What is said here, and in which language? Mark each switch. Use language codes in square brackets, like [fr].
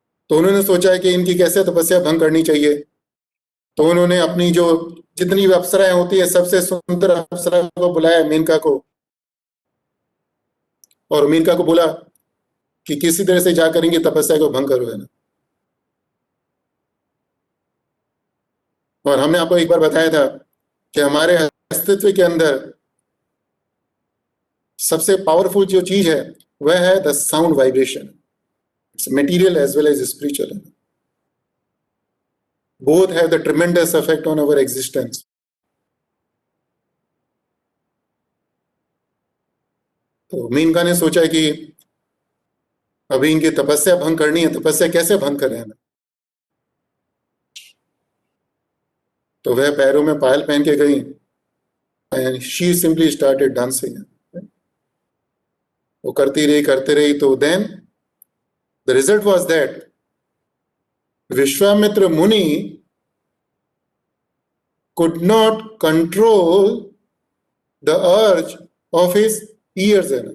[hi] तो उन्होंने सोचा कि इनकी कैसे तपस्या भंग करनी चाहिए। तो उन्होंने अपनी जो जितनी भी अप्सराएं होती है सबसे सुंदर अप्सरा को बुलाया, मेनका को, और मेनका को बोला कि किसी तरह से जाकर इनकी तपस्या को भंग करो, है ना। और हमने आपको एक बार बताया था कि हमारे अस्तित्व के अंदर सबसे पावरफुल जो चीज है वह है [en] The sound vibration. It's material as well as spiritual. Both have the tremendous effect on our existence. [hi] तो मीनका ने सोचा कि अभी इनकी तपस्या भंग करनी है, तपस्या कैसे भंग करें ना? तो वह पैरों में पायल पहन के गई [en] and she simply started dancing. [hi] वो करते रही तो [en] then the result was that Vishwamitra Muni could not control the urge of his ears.